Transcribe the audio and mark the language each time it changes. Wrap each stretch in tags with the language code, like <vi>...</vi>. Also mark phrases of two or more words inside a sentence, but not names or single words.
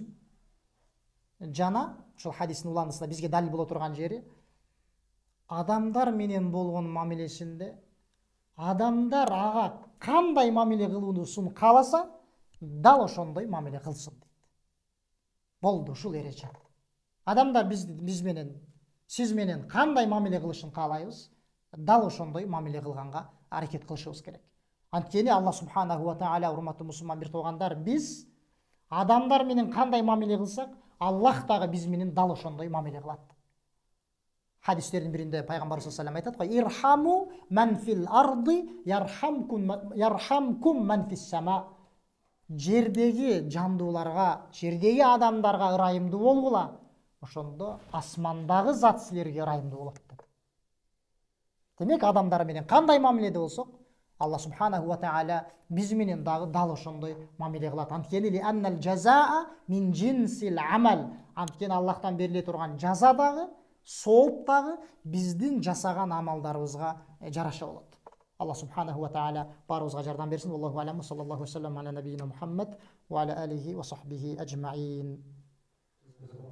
<ky>Жана ушул хадистин уландысында бизге далил боло турган жери, адамдар менен болгон мамилесинде адамдар ага кандай мамиле кылуусун кааласа, дал ошондой мамиле кылсын дейт. Болду, ушул эреже. Адамдар биз менен, сиз менен кандай мамиле кылышын каалайбыз, дал ошондой мамиле кылганга аракет кылышыбыз керек. Анткени Алла</ky> <ar>سبحانه وتعالى,</ar> <ky>урматтуу мусулман бир туугандар, биз адамдар менен кандай мамиле кылсак, Аллах дагы биз менен дал ошондой мамиле кылат. Хадистердин биринде пайгамбар</ky> <ar>صلى الله عليه وسلم айтат: "ارحموا من في الأرض يرحمكم من في السماء."</ar> <ky>Жердеги жандууларга, жердеги адамдарга ырайымдуу болгула, ошондо асмандагы зат силерге ырайымдуу болот деп. Демек, адамдар менен кандай мамиледе болсок, Алла</ky> <ar>سبحانه وتعالى</ar> <ky>биз менен дагы дал ошондой мамиле кылат.</ky> <ar>Анткени لأن الجزاء من جنس العمل.</ar> <ky>Анткени Аллахтан бериле турган жаза дагы, сооп дагы биздин жасаган амалдарыбызга жараша болот. Алла</ky> <ar>سبحانه وتعالى</ar> <ky>барыбызга жардам берсин.</ky> <ar>الله أعلم. صلى الله عليه وسلم على نبينا محمد وعلى آله وصحبه أجمعين.</ar>